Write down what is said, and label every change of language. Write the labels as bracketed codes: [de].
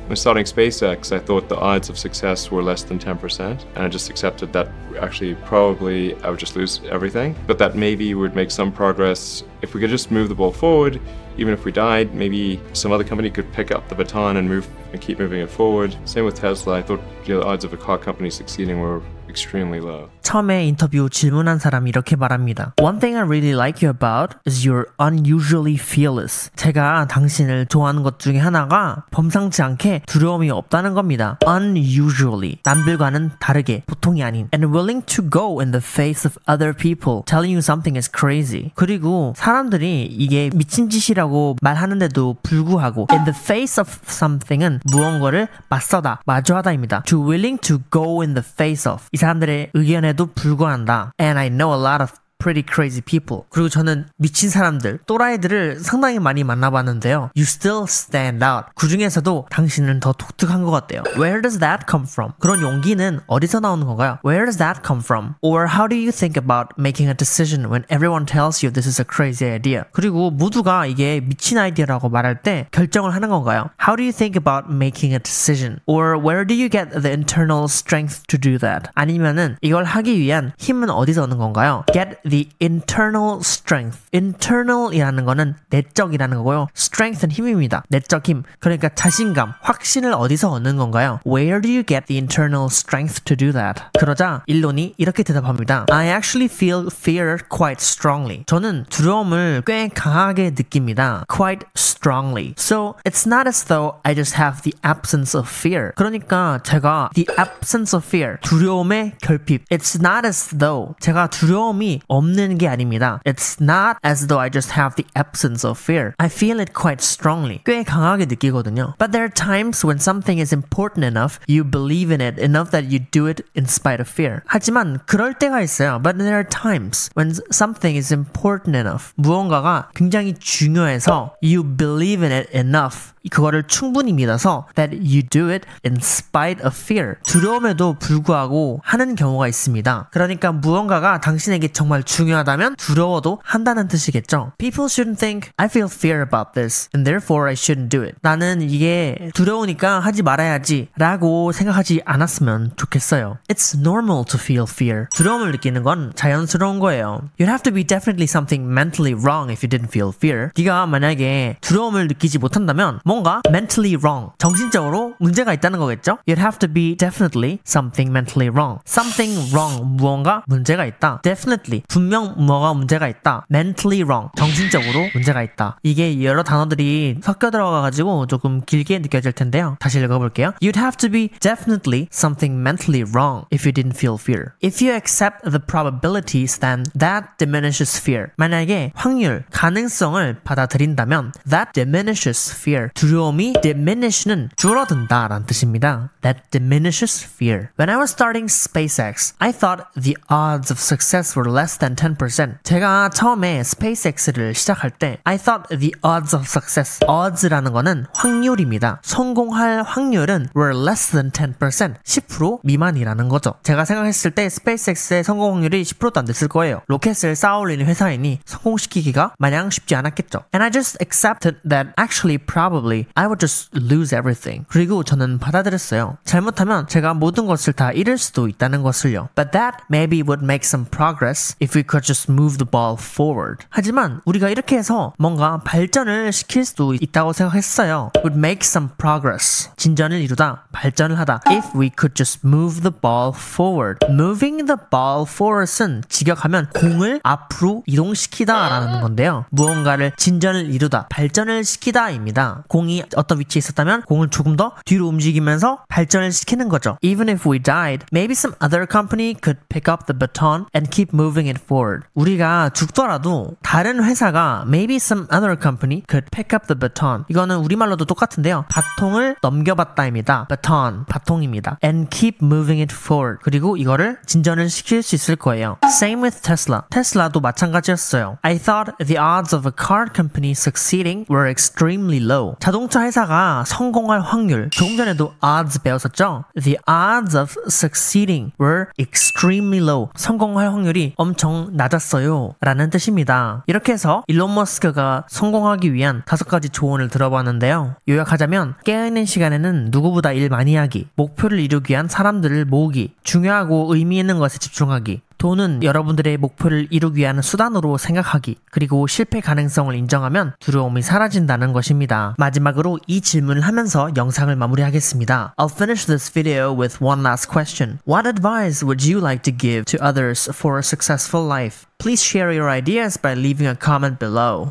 [en] When starting SpaceX, I thought the odds of success were less than 10%, and I just accepted that actually probably I would just lose everything, but that maybe we'd make some progress. If we could just move the ball forward, even if we died, maybe some other company could pick up the baton and keep moving it forward. Same with Tesla. I thought the odds of a car company succeeding were extremely low. [ko] 처음에 인터뷰 질문한 사람이 이렇게 말합니다. [en] One thing I really like you about is you're unusually fearless. [ko] 제가 당신을 좋아하는 것 중에 하나가 범상치 않게 두려움이 없다는 겁니다. [en] Unusually. [ko] 남들과는 다르게, 보통이 아닌. [en] And willing to go in the face of other people telling you something is crazy. [ko] 그리고 사람들이 이게 미친 짓이라고 말하는데도 불구하고 [en] in the face of something [ko] 은 무언가를 맞서다, 마주하다입니다. [en] To willing to go in the face of. [ko] 이 사람들의 의견에도 불과한다. [en] And I know a lot of pretty crazy people. [ko] 그리고 저는 미친 사람들, 또라이들을 상당히 많이 만나봤는데요. [en] You still stand out. [ko] 그 중에서도 당신은 더 독특한 것 같아요. [en] Where does that come from? [ko] 그런 용기는 어디서 나오는 건가요? [en] Where does that come from? Or how do you think about making a decision when everyone tells you this is a crazy idea? [ko] 그리고 모두가 이게 미친 아이디어라고 말할 때 결정을 하는 건가요? [en] How do you think about making a decision? Or where do you get the internal strength to do that? [ko] 아니면은 이걸 하기 위한 힘은 어디서 오는 건가요? [en] Get the internal strength. [ko] internal이라는 거는 내적이라는 거고요. strength는 힘입니다. 내적 힘. 그러니까 자신감, 확신을 어디서 얻는 건가요? [en] Where do you get the internal strength to do that? [ko] 그러자 일론이 이렇게 대답합니다. [en] I actually feel fear quite strongly. [ko] 저는 두려움을 꽤 강하게 느낍니다. [en] quite strongly. So it's not as though I just have the absence of fear. [ko] 그러니까 제가 [en] the absence of fear, [ko] 두려움의 결핍. [en] It's not as though [ko] 제가 두려움이 없는 게 아닙니다. [en] It's not as though I just have the absence of fear. I feel it quite strongly. [ko] 꽤 강하게 느끼거든요. [en] But there are times when something is important enough, you believe in it enough that you do it in spite of fear. [ko] 하지만 그럴 때가 있어요. [en] But there are times when something is important enough. [ko] 무언가가 굉장히 중요해서 [en] you believe in it enough. [ko] 그거를 충분히 믿어서 [en] that you do it in spite of fear. [ko] 두려움에도 불구하고 하는 경우가 있습니다. 그러니까 무언가가 당신에게 정말 중요하다면 두려워도 한다는 뜻이겠죠. [en] People shouldn't think I feel fear about this and therefore I shouldn't do it. [ko] 나는 이게 두려우니까 하지 말아야지 라고 생각하지 않았으면 좋겠어요. [en] It's normal to feel fear. [ko] 두려움을 느끼는 건 자연스러운 거예요. [en] You'd have to be definitely something mentally wrong if you didn't feel fear. [ko] 네가 만약에 두려움을 느끼지 못한다면 뭔가 [en] mentally wrong, [ko] 정신적으로 문제가 있다는 거겠죠? [en] You'd have to be definitely something mentally wrong. Something wrong, [ko] 무언가 문제가 있다. Definitely, 분명 뭐가 문제가 있다. Mentally wrong, 정신적으로 문제가 있다. 이게 여러 단어들이 섞여 들어가가지고 조금 길게 느껴질 텐데요. 다시 읽어볼게요. [en] You'd have to be definitely something mentally wrong if you didn't feel fear. If you accept the probabilities, then that diminishes fear. [ko] 만약에 확률, 가능성을 받아들인다면 [en] that diminishes fear. [ko] 두려움이 diminish는 줄어든다 라는 뜻입니다. [en] That diminishes fear. When I was starting SpaceX, I thought the odds of success were less than 10%. [ko] 제가 처음에 SpaceX를 시작할 때 [en] I thought the odds of success. [ko] odds라는 거는 확률입니다. 성공할 확률은 [en] were less than 10%. [ko] 10% 미만이라는 거죠. 제가 생각했을 때 SpaceX의 성공 확률이 10%도 안 됐을 거예요. 로켓을 쌓아올리는 회사이니 성공시키기가 마냥 쉽지 않았겠죠. [en] And I just accepted that actually probably I would just lose everything. [ko] 그리고 저는 받아들였어요. 잘못하면 제가 모든 것을 다 잃을 수도 있다는 것을요. [en] But that maybe would make some progress if we could just move the ball forward. [ko] 하지만 우리가 이렇게 해서 뭔가 발전을 시킬 수도 있다고 생각했어요. [en] Would make some progress. [ko] 진전을 이루다, 발전을 하다. [en] If we could just move the ball forward. Moving the ball forward [ko] 은 직역하면 공을 앞으로 이동시키다 라는 건데요. 무언가를 진전을 이루다, 발전을 시키다입니다. 공이 어떤 위치에 있었다면 공을 조금 더 뒤로 움직이면서 발전을 시키는 거죠. [en] Even if we died, maybe some other company could pick up the baton and keep moving it forward. [ko] 우리가 죽더라도 다른 회사가 [en] maybe some other company could pick up the baton. [ko] 이거는 우리말로도 똑같은데요. 바통을 넘겨받다입니다. [en] baton, [ko] 바통입니다. [en] And keep moving it forward. [ko] 그리고 이거를 진전을 시킬 수 있을 거예요. [en] Same with Tesla. [ko] 테슬라도 마찬가지였어요. [en] I thought the odds of a car company succeeding were extremely low. [ko] 자동차 회사가 성공할 확률. 조금 전에도 [en] odds [ko] 배웠었죠? [en] The odds of succeeding were extremely low. [ko] 성공할 확률이 엄청 낮았어요. 라는 뜻입니다. 이렇게 해서 일론 머스크가 성공하기 위한 5가지 조언을 들어봤는데요. 요약하자면 깨어있는 시간에는 누구보다 일 많이 하기, 목표를 이루기 위한 사람들을 모으기, 중요하고 의미 있는 것에 집중하기, 돈은 여러분들의 목표를 이루기 위한 수단으로 생각하기, 그리고 실패 가능성을 인정하면 두려움이 사라진다는 것입니다. 마지막으로 이 질문을 하면서 영상을 마무리하겠습니다. [en] I'll finish this video with one last question. What advice would you like to give to others for a successful life? Please share your ideas by leaving a comment below.